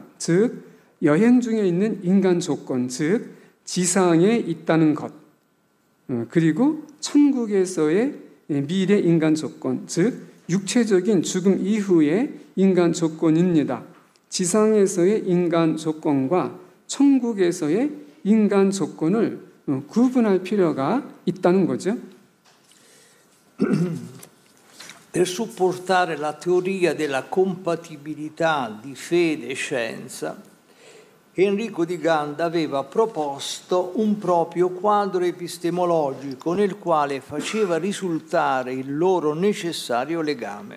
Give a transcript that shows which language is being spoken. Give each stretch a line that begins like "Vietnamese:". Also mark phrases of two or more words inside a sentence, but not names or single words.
Korean: 즉, 여행 중에 있는 인간 조건, 즉 지상에 있다는 것, 그리고 천국에서의 미래 인간 조건, 즉 육체적인 죽음 이후의 인간 조건입니다. 지상에서의 인간 조건과 천국에서의 인간 조건을 구분할 필요가 있다는 거죠.
Italian: Per supportare la teoria della compatibilità di fede e scienza, Enrico di Ganda aveva proposto un proprio quadro epistemologico nel quale faceva risultare il loro necessario legame.